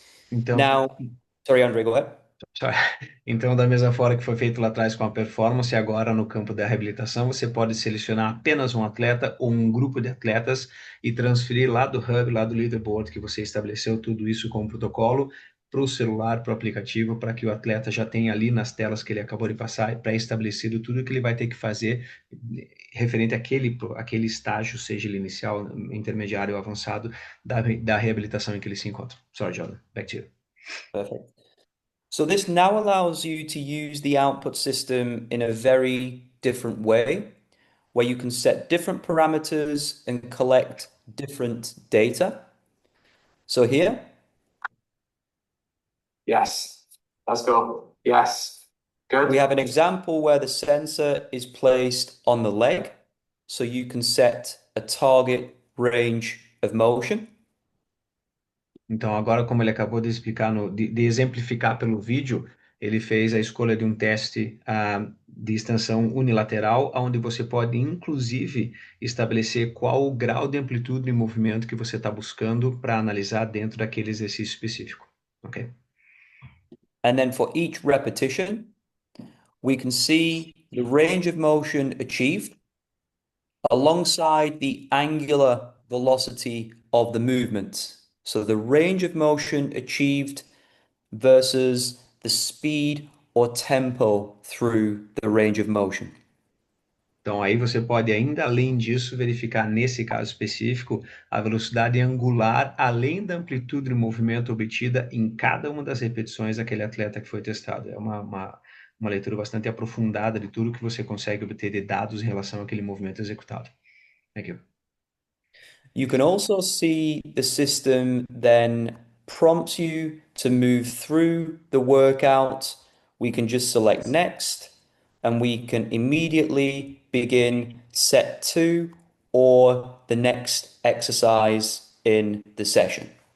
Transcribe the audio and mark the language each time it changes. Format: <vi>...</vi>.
<pt>Então,</pt> <en>Now, sorry, Andre, go ahead.</en> <pt>Então, da mesma forma que foi feito lá atrás com a performance, agora no campo da reabilitação, você pode selecionar apenas um atleta ou um grupo de atletas e transferir lá do hub, lá do leaderboard que você estabeleceu tudo isso com o protocolo para o celular, para o aplicativo, para que o atleta já tenha ali nas telas que ele acabou de passar, pré-estabelecido tudo que ele vai ter que fazer referente àquele estágio, seja ele inicial, intermediário ou avançado, da reabilitação em que ele se encontra.</pt> <en>Sorry, Jordan. Back to you. Perfect. So this now allows you to use the output system in a very different way, where you can set different parameters and collect different data. So here, Yes. Let's go. Yes. Good. we have an example where the sensor is placed on the leg, so you can set a target range of motion.</en> <pt>Então, agora, como ele acabou de explicar, de exemplificar pelo vídeo, ele fez a escolha de um teste de extensão unilateral, onde você pode, inclusive, estabelecer qual o grau de amplitude de movimento que você está buscando para analisar dentro daquele exercício específico. Ok?</pt> <en>And then for each repetition, we can see the range of motion achieved alongside the angular velocity of the movement. So the range of motion achieved versus the speed or tempo through the range of motion.</en> <pt>Então, aí você pode, ainda além disso, verificar, nesse caso específico, a velocidade angular, além da amplitude de movimento obtida em cada uma das repetições daquele atleta que foi testado. É uma uma leitura bastante aprofundada de tudo que você consegue obter de dados em relação àquele movimento executado.</pt> <en>Thank you. You can also see the system then prompts you to move through the workout. We can just select next and we can immediately begin set two or the next exercise in the session.</en>